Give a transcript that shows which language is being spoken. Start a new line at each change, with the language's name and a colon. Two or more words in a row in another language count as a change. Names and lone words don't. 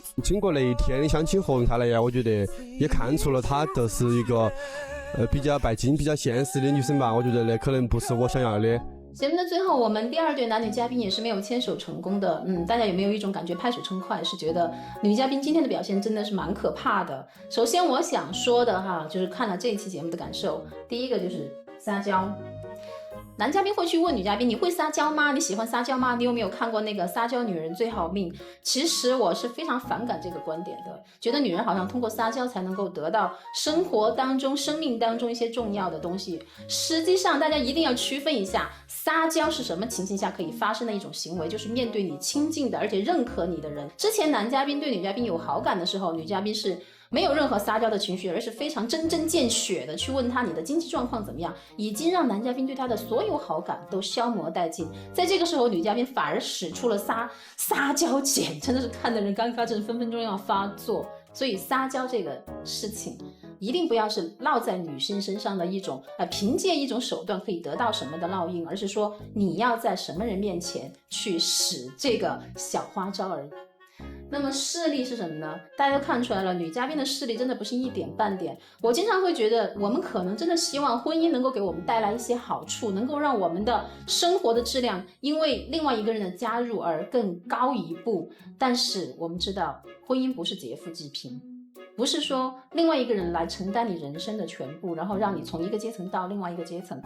Chinese: 經過那一天的相親活動下來呀，我覺得也看出了她都是一個比較拜金、比較現實的女生吧。我覺得那可能不是我想要的。節目的最後，我們第2對男女嘉賓也是沒有牽手成功的。大家有沒有一種感覺拍手稱快，是覺得女嘉賓今天的表現真的是蠻可怕的？首先我想說的哈，就是看了這一期節目的感受，第一個就是撒嬌。男嘉賓會去問女嘉賓，你會撒嬌嗎？你喜歡撒嬌嗎？你有沒有看過那個撒嬌女人最好命？其實我是非常反感這個觀點的，覺得女人好像通過撒嬌才能夠得到生活當中、生命當中一些重要的東西。實際上大家一定要區分一下，撒嬌是什麼情形下可以發生的一種行為，就是面對你親近的而且認可你的人。之前男嘉賓對女嘉賓有好感的時候，女嘉賓是沒有任何撒嬌的情緒，而是非常針針見血的去問他你的經濟狀況怎麼樣，已經讓男嘉賓對他的所有好感都消磨殆盡。在這個時候，女嘉賓反而使出了撒嬌鹼，真的是看的人尷尬症分分鐘要發作。所以撒嬌這個事情一定不要是落在女生身上的一种憑借一种手段可以得到什么的烙印，而是说你要在什么人面前去使这个小花招而已。那麼勢力是什麼呢？大家都看出來了，女嘉賓的勢力真的不是一點半點。我經常會覺得，我們可能真的希望婚姻能夠給我們帶來一些好處，能夠讓我們的生活的質量因為另外一個人的加入而更高一步。但是我們知道，婚姻不是劫富濟貧，不是說另外一個人來承擔你人生的全部，然後讓你從一個階層到另外一個階層。